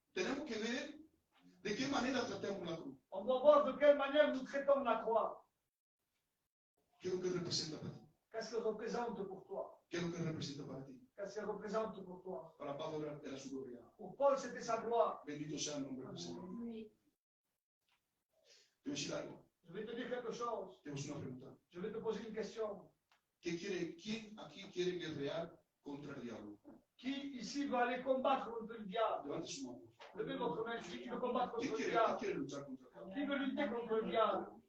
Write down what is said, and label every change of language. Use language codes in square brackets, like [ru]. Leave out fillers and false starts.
[es] tenemos que ver de qué manera tratamos la cruz. [fr] on doit voir de quelle manière nous traitons la croix. [es] ¿Qué es lo que representa para ti? [fr] Qu'est-ce qu'elle représente pour toi? [es] ¿Qué es lo que representa para ti? [fr] Qu'est-ce qu'elle représente pour toi? [es] Para Pablo era su gloria. [fr] Pour Paul, c'était sa gloire. [es] Bendito sea el nombre del Señor. Te voy a decir algo. [fr] Je vais te dire quelque chose. [es] Te voy a hacer una pregunta. [fr] Je vais te poser une question. [es] ¿Quién aquí quiere guerrear contra el diablo? [fr] Qui ici doit aller combattre contre le diable? [es] Levante su mano. [fr] Levez votre main, celui qui veut combattre contre [es] ¿Quién [fr] le [es] quiere luchar contra el diablo? [fr] Qui veut lutter contre le diable?